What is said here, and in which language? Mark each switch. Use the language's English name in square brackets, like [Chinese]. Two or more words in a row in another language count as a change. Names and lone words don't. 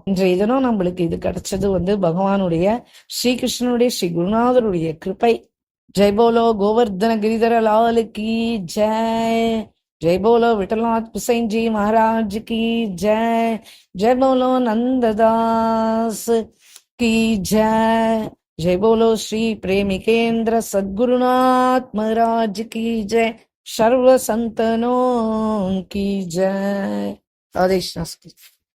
[Tamil] இன்றைய தினம் நம்மளுக்கு இது கிடைச்சது பகவானுடைய ஸ்ரீகிருஷ்ணனுடைய ஸ்ரீ குருநாதருடைய கிருபை. [Hindi] जय बोलो गोवर्धन गिरिधर लाल की जय. जय बोलो विट्ठलनाथ पिसैनजी महाराज की जय. जय बोलो नंददास की जय. जय बोलो श्री प्रेमिकेंद्र सद्गुरुनाथ महाराज की जय. सर्व संतनों की जय. राधे कृष्ण।